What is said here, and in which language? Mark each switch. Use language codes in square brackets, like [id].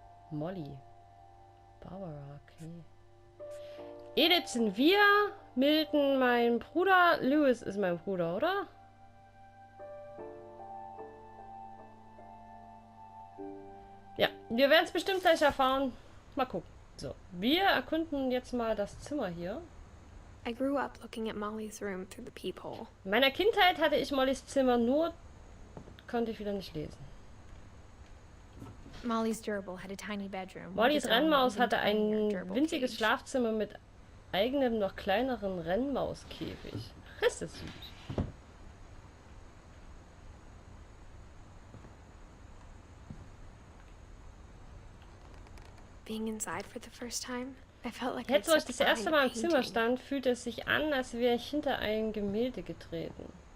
[de] Molly. Barbara, okay. Edith sind wir. Milton mein Bruder. Lewis ist mein Bruder, oder? Ja, wir werden es bestimmt gleich erfahren. Mal gucken. So, wir erkunden jetzt mal das Zimmer hier. [en] I grew up looking at Molly's room through the peephole. [de] In meiner Kindheit hatte ich Mollys Zimmer nur... Konnte ich wieder nicht lesen. [en] Molly's gerbil had a tiny bedroom. [de] Mollys Rennmaus hatte ein winziges Schlafzimmer mit eigenem, noch kleineren Rennmauskäfig. Das ist süß. [en] Being inside for the first time, I felt like [de] Jetzt, wo ich das erste Mal im Zimmer stand, fühlte es sich an, als wäre ich hinter ein Gemälde getreten.